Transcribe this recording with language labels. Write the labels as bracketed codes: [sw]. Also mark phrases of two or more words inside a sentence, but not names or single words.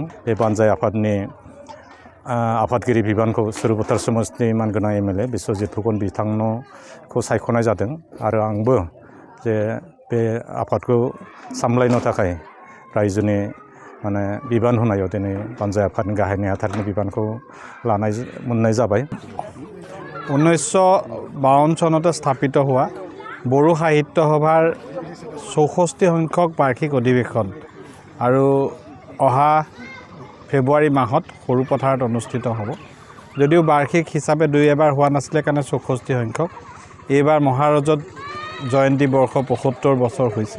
[brx] बे बानजाय आफादनि आफादगिरि बिबानखौ सुरुपथार समाजनि मानगोनां एमएलए बिश्वजित फुकन बिथांखौ सायख'नाय जादों आरो आंबो जे बे आफादखौ सामलायनो थाखाय रायजोनि माने बिबान होनायाव दिनै बानजाय आफादनि गाहाय नेहाथारनि बिबानखौ मोननाय जाबाय। [as] 1952 চনতে স্থাপিত হোৱা বড়ো সাহিত্য সভাৰ 64 সংখ্যক বাৰ্ষিক অধিৱেশন আৰু অহা ফেব্ৰুৱাৰী মাহত সৰুপথাৰত অনুষ্ঠিত হ'ব। যদিও বাৰ্ষিক হিচাপে দুই এবাৰ হোৱা নাছিলে কাৰণে 64 সংখ্যক, এইবাৰ মহাৰজত জয়ন্তী বৰ্ষ 75 বছৰ হৈছে।